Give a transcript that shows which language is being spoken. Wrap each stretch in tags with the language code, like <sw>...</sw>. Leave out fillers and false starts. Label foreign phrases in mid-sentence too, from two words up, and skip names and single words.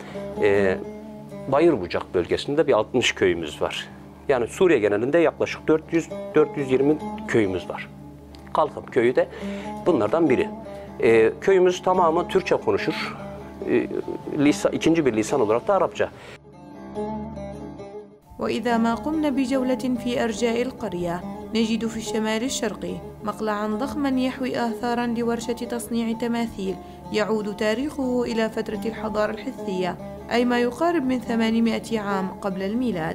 <tr>Bayırbucak bölgesinde bir 60 köyümüz var. Yani Suriye genelinde yaklaşık 400-420 köyümüz var. Kalkım köyü de bunlardan biri. Köyümüz tamamı Türkçe konuşur. İkinci bir lisan olarak da Arapça.</tr> <ar>وإذا ما قمنا بجولة في أرجاء القرية نجد في الشمال الشرقي مقلعا ضخما يحوي آثارا لورشة تصنيع تماثيل يعود تاريخه إلى فترة الحضارة الحثية، أي ما يقارب من 800 عام قبل الميلاد.</ar>